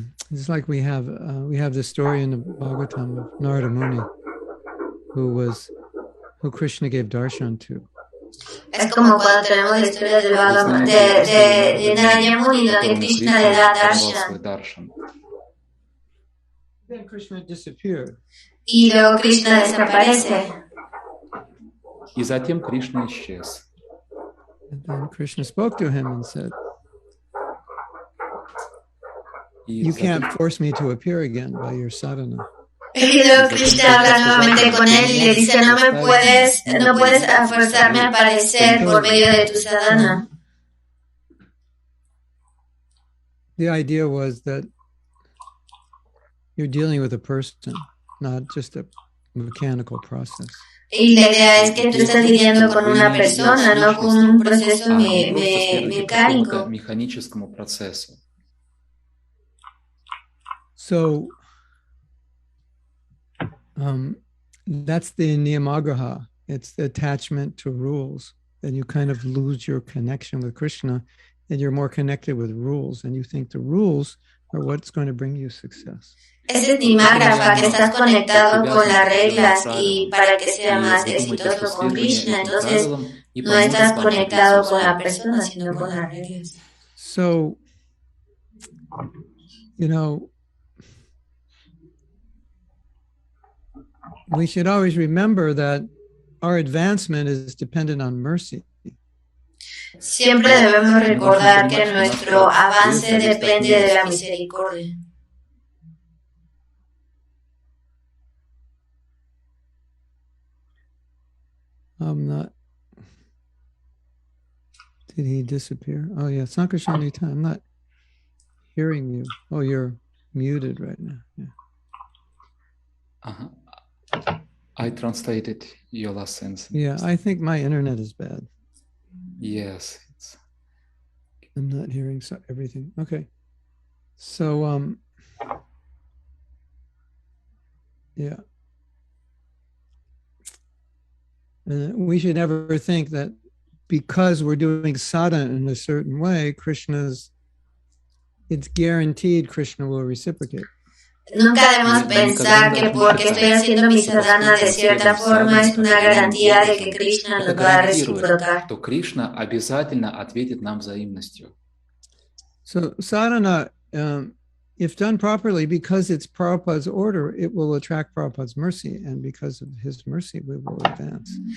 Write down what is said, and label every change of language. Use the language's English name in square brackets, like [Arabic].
[English] It's like we have this story in the Bhagavatam of Narada Muni, who Krishna gave darshan to. [Spanish] Es como cuando tenemos la historia del Bhagavad de Narada Muni, donde Krishna le da darshan. [English] Then Krishna disappeared. [Spanish] Y luego Krishna desaparece. [Russian] И затем Кришна исчез. [English] And then Krishna spoke to him and said, "You can't force me to appear again by your sadhana." [Spanish] Y luego Krishna habla nuevamente con él y le dice, no puedes forzarme a aparecer por medio de tu sadhana. [English] The idea was that you're dealing with a person, not just a mechanical process. [Spanish] Y la idea es que tú estás lidiando con una persona, no con un proceso mecánico. [Russian] Механическому процессу. [English] So that's the niyamagraha. It's the attachment to rules. And you kind of lose your connection with Krishna, and you're more connected with rules, and you think the rules are what's going to bring you success. [Spanish] Ese es nimágrafa, que estás conectado con las reglas y para que sea más exitoso con Krishna, entonces no estás conectado con la persona, sino con las reglas. [English] So, we should always remember that our advancement is dependent on mercy. [Spanish] Siempre debemos recordar que nuestro avance depende de la misericordia. [English] Did he disappear? Oh yeah, Sankarshanita, I'm not hearing you. Oh, you're muted right now. Yeah. I translated your last sentence. Yeah, I think my internet is bad. Yes. I'm not hearing everything. Okay. So, yeah. And we should never think that because we're doing sadhana in a certain way, it's guaranteed Krishna will reciprocate. [Spanish] Nunca debemos pensar que porque estoy haciendo mi sadhana de cierta forma es una garantía de que Krishna nos va a reciprocar. [Russian] То Кришна обязательно ответит нам взаимностью. [English] So sadhana, if done properly, because it's Prabhupada's order, it will attract Prabhupada's mercy, and because of his mercy, we will advance.